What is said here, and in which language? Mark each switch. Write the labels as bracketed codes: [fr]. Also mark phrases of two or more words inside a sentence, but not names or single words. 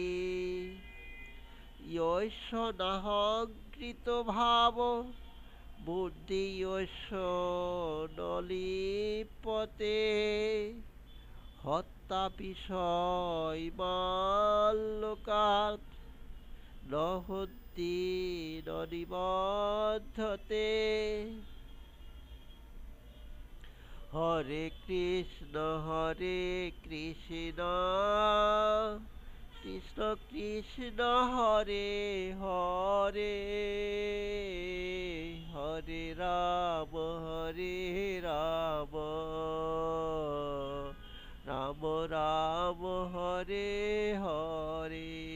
[sa] যস্য নাহংকৃত ভাব বুদ্ধি যস্য ন লিপ্যতে হত্যাপি সৈমাল লোকাৎ ন হত্যি ন নিবধ্যতে হরে কৃষ্ণ কৃষ্ণ কৃষ্ণ হরে হরে হরে রাম রাম রাম হরে হরে